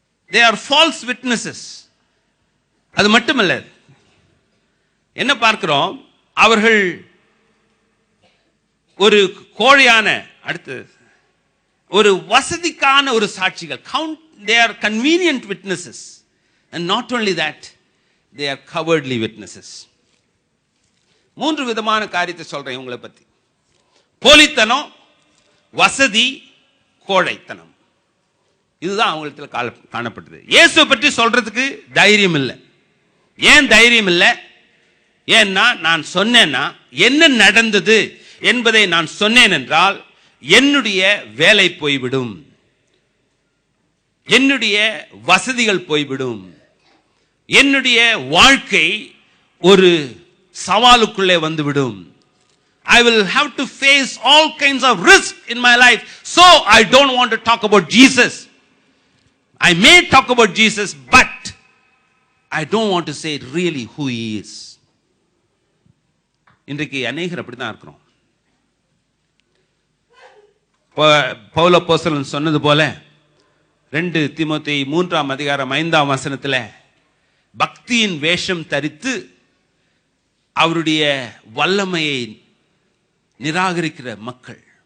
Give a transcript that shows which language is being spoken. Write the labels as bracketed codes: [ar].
[en] They are false witnesses. [ta] அது மட்டுமல்ல, என்ன பார்க்கிறோம், அவர்கள் ஒரு கோழையான, அடுத்து ஒரு வசதிக்கான ஒரு சாட்சிகள். [en] They are convenient witnesses, and not only that, they are cowardly witnesses. [ta] மூன்று விதமான காரியத்தை சொல்றேன் இவங்களை பத்தி. போலித்தனம், வசதி, கோழைத்தனம். இதுதான் அவங்களுக்கு காணப்பட்டது. இயேசு பற்றி சொல்றதுக்கு தைரியம் இல்லை. ஏன் தைரியம் இல்லை? ஏன்னா நான் சொன்னேன்னா என்ன நடந்தது என்பதை நான் சொன்னேன் என்றால் என்னுடைய வேலை போய்விடும், என்னுடைய வசதிகள் போய்விடும், என்னுடைய வாழ்க்கை ஒரு சவாலுக்குள்ளே வந்துவிடும். [en] I will have to face all kinds of risk in my life. So I don't want to talk about Jesus. I may talk about Jesus, but I don't want to say really who he is. [ta] இன்றைக்கு அநேகர் அப்படிதான் இருக்கிறோம். பவுல் அப்போஸ்தலன் சொன்னது போல 2 தீமோத்தேயு 3ஆம் அதிகாரம் 5ஆம் வசனத்தில், பக்தியின் வேஷம் தரித்து அவருடைய வல்லமையை நிராகரிக்கிற மக்கள்.